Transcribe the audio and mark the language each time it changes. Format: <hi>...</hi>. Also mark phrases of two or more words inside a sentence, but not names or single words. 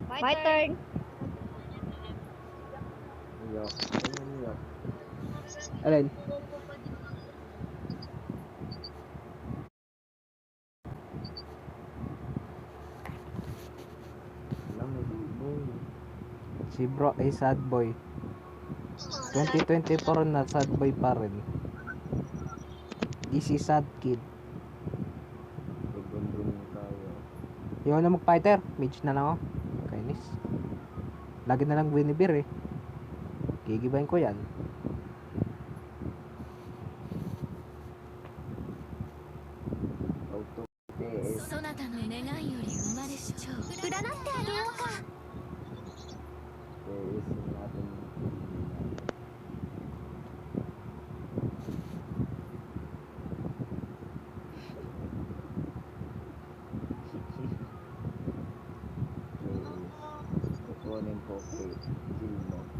<en>My turn.</en> <tl>Iyak. Iyak. Alin? Si bro ay</tl> <en>sad boy.</en> <tl>2024 na</tl> <en>sad boy</en> <tl>pa rin.</tl> <en>Easy sad kid.</en> <tl>Pagundong tayo. Yung na mag-fighter, mage na lang ako. Kainis. Lagi na lang Winnie eh. Gigibayin ko yan.</tl> <en>Auto PS.</en> <ja>そなたの願いより生まれし蝶占ってあげようか</ja> <tl>PS natin. Kukunin ko kay Gilmo.</tl>